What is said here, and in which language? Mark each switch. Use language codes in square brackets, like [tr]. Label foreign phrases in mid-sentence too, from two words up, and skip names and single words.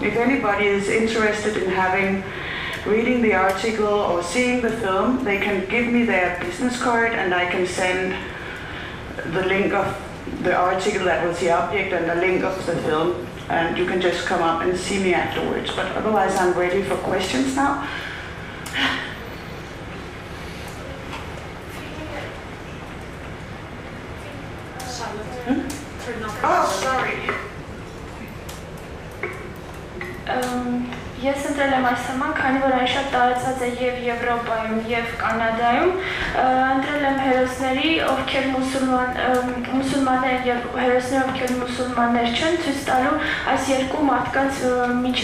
[en] So if anybody is interested in having reading the article or seeing the film, they can give me their business card and I can send the link of the article that was the object and the link of the film, and you can just come up and see me afterwards. But otherwise I'm ready for questions now. Oh, sorry. [hy] Ես ընտրել եմ այս թեման, քանի որ այն շատ տարածած է եւ Եվրոպայում եւ Կանադայում, ընտրել եմ հերոսների, ովքեր մուսուլմաններ եւ հերոսներ, ովքեր մուսուլմաններ չեն, ցույց տալու այս երկու մարդկանց միջև